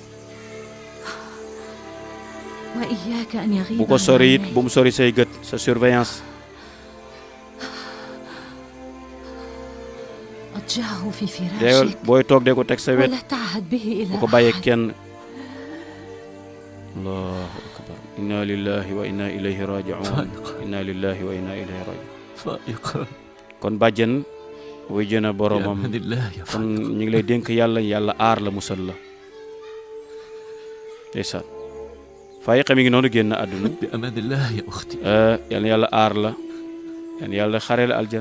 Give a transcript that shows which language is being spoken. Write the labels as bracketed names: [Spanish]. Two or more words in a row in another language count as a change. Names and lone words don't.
[Wolof] bu ko sori it bu mu sori say gët sa surveillance deewal booy toog de ko teg sa wet bu ko bàyyee kenn [Arabic] الله أكبر إنا لله وإنا إليه راجعون إنا لله وإنا إليه راجعون [Wolof] kon bàjjen wuy jëna boromam kon ñu ngi lay dénk yàlla aar la musal la ndeysaan Faayiqa mi ngi noonu génn àdduna [Arabic] bi أمان الله يا أختي [Wolof] yal na yàlla aar la yal na yàlla xare la aljan